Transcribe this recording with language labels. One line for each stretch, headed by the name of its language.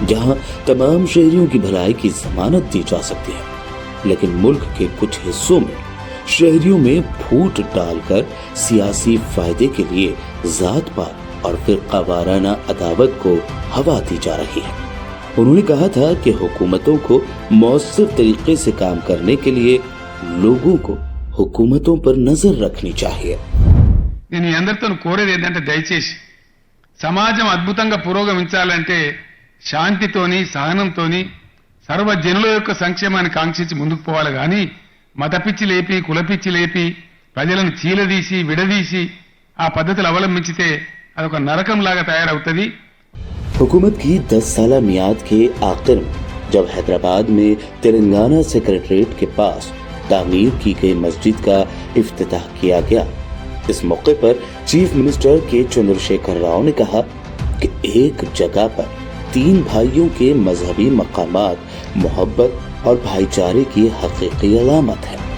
Hindi: जहां तमाम शहरियों की भलाई की जमानत दी जा सकती है, लेकिन मुल्क के कुछ हिस्सों में शहरियों में फूट डालकर सियासी फायदे के लिए जात पात और फिरका वाराना अदावत को हवा दी जा रही है। उन्होंने कहा था कि हुकूमतों को मौसर तरीके से काम करने के लिए लोगों को हुकूमतों पर नजर रखनी चाहिए।
Telugu: నేను అందరితో కోరేది ఏంటంటే దయచేసి సమాజం అద్భుతంగా పురోగమించాలంటే శాంతితోని సహనంతోని సర్వజనుల యొక్క సంక్షేమాన్ని కాంక్షించి ముందుకు పోవాలి కానీ మతపిచ్చి లేపి కులపిచ్చి లేపి ప్రజలను చీలదీసి విడదీసి ఆ పద్ధతులు అవలంబించితే అదొక నరకంలాగా తయారవుతుంది।
Hindi: हुकूमत की 10 साला मियाद के आखिर में जब हैदराबाद में तेलंगाना सेक्रेटरीट के पास तामीर की गई मस्जिद का इफ्तिताह किया गया, इस मौके पर चीफ मिनिस्टर के चंद्रशेखर राव ने कहा कि एक जगह पर 3 भाइयों के मजहबी मकामात मोहब्बत और भाईचारे की हकीकी अलामत है।